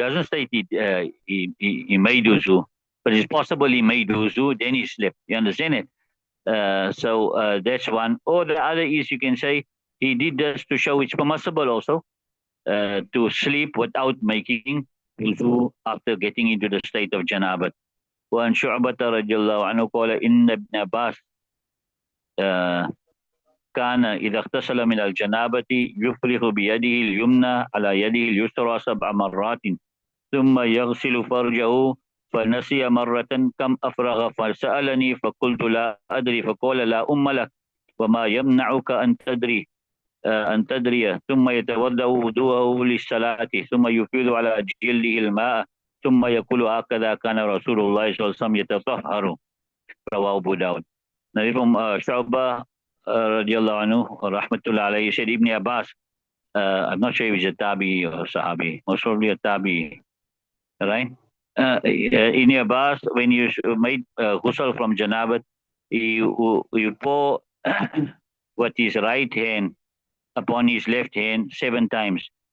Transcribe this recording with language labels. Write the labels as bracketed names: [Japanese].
[English] It doesn't state he made wuzu. But it's possible he made wuzu, then he slept. You understand it? So that's one. Or the other is you can say he did this to show it's permissible also to sleep without making wuzu after getting into the state of janabat. [Arabic] وعن شعبة رضي الله عنه قال إن ابن عباس كان إذا اغتسل من الجنابة يفرغ بيده اليمنى على يده اليسرى 7 مرات ثم يغسل فرجه فنسي مرة كم أفرغ فسألني فقلت لا أدري فقال لا أم لك وما يمنعك أن تدري ثم يتوضأ وضوءه للصلاة ثم يفيض على جلده الماء ثم يقول هكذا كان رسول الله صلى الله عليه وسلم يتطهر رواه أبو داود. [English] Now from Shu'bah radiallahu anhu rahmatullah alayhi said Ibn Abbas, I'm not sure if he's a tabi or sahabi, most probably a tabi, right? Ibn Abbas, when you made ghusl from janabat, you pour what his right hand upon his left hand 7 times.